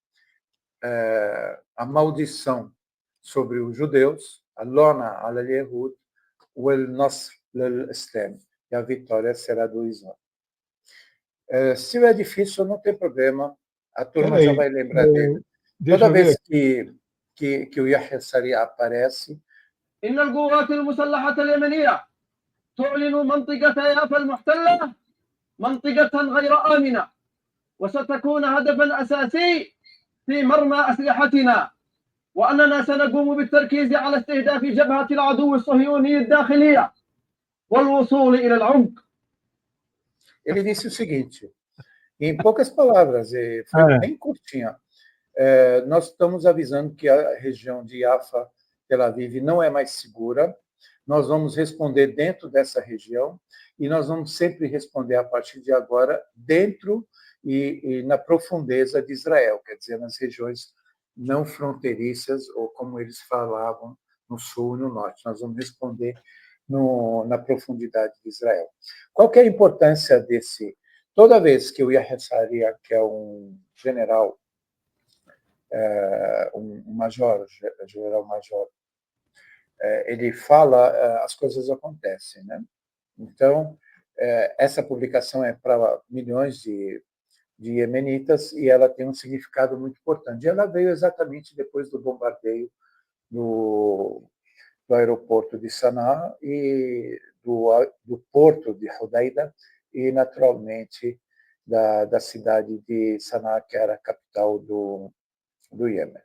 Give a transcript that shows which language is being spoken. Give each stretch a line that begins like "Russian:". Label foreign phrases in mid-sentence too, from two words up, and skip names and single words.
Portuguese: A maldição sobre os judeus,
Arabic: اللعنة اليهود,
Portuguese: o
Arabic: النصر للإسلام,
Portuguese: e a vitória será do Islã. Se é difícil, não tem problema, a turma já peraí. vai lembrar dele. Deixa Toda eu ver. vez que o Yahya Sari aparece,
Arabic: إن القوات المسلحة اليمنية تعلن منطقة يافا المحتلة منطقة غير آمنة وستكون هدفا أساسي في مرمى أسلحتنا وأننا سنقوم بالتركيز على استهداف جبهة العدو الصهيوني الداخلية والوصول إلى العمق.
Portuguese: ele disse o seguinte, em poucas palavras, foi É, bem curtinha. Nós estamos avisando que a região de Yafa, Tel Aviv, não é mais segura. Nós vamos responder dentro dessa região e nós vamos sempre responder a partir de agora dentro e na profundeza de Israel, quer dizer, nas regiões não fronteiriças, ou como eles falavam, no sul e no norte. Nós vamos responder na profundidade de Israel. Qual que é a importância desse? Toda vez que o Yahya Sari, que é um general, um major, general-major, ele fala, as coisas acontecem, né? Então, essa publicação é para milhões de iemenitas e ela tem um significado muito importante. E ela veio exatamente depois do bombardeio do aeroporto de Sanaa e do porto de Hodeida e, naturalmente, da cidade de Sanaa, que era a capital do Iêmen.